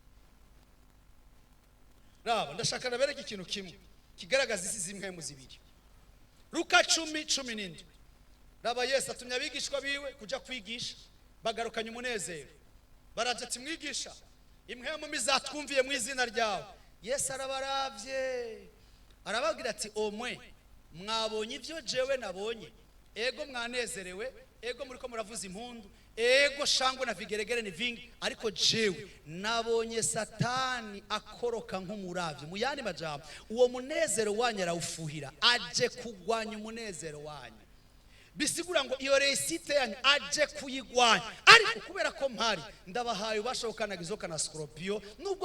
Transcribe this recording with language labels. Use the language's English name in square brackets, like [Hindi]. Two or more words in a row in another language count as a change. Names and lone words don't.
[Rundi] raba ndashaka nabereka ikintu kimwe kigaragaza isi z'impwemu zibiri Luka 10:17 raba Yesu atumye abigishwa biwe kuja kwigisha bagarukanye umunezero baraje ati mwigisha impwemu mizatwumviye mu izina ryawe Yesu arabaravye arababwira ati omwe mwabonye ivyo jewe nabonye ego mwanezerewe ego muriko muravuza impundu ego shango na vigeregere ni vingi ariko jewe nabonye satani akoroka nk'umuravyo mu yandi majambo uwo munezero wanyu arawufuhira aje kugwanya umunezero wanyu bisigura ngo iyo resite yanyu aje kuyigwanya ariko kubera ko mpari ndabahaye ubashokanaga izoka na scorpio nubwo